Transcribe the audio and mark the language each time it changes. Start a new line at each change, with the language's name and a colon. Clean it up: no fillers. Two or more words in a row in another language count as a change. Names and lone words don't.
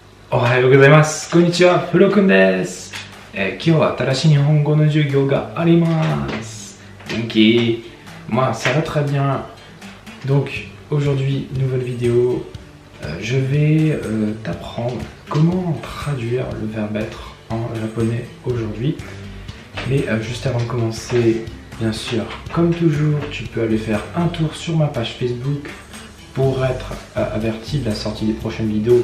Japanese: おはようございます。こんにちは、フロくんです。今日は新しい日本語の授業があります。元気?
French: Moi, ça va très bien. Donc, aujourd'hui, nouvelle vidéo. Je vais t'apprendre comment traduire le verbe être en japonais aujourd'hui. Mais juste avant de commencer, bien sûr, comme toujours, tu peux aller faire un tour sur ma page Facebook pour être averti de la sortie des prochaines vidéos.